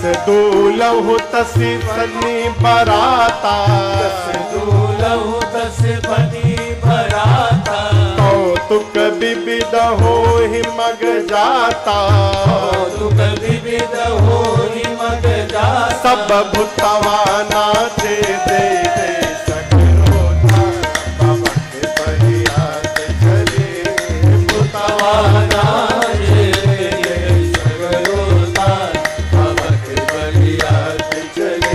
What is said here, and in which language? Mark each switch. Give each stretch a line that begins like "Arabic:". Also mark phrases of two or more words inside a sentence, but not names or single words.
Awadhi: दूलहु तसी सनी बराता, दूलहु दस बनी बराता, कौतुक विविध हो ही मग जाता, कौतुक विविध हो ही मग जाता,
Bhojpuri: सब भूतवा नाचे दे दे सगरो थान, बाबा के बरियात चले भूतवा नाचे दे सगरो थान, बाबा के बरियात चले।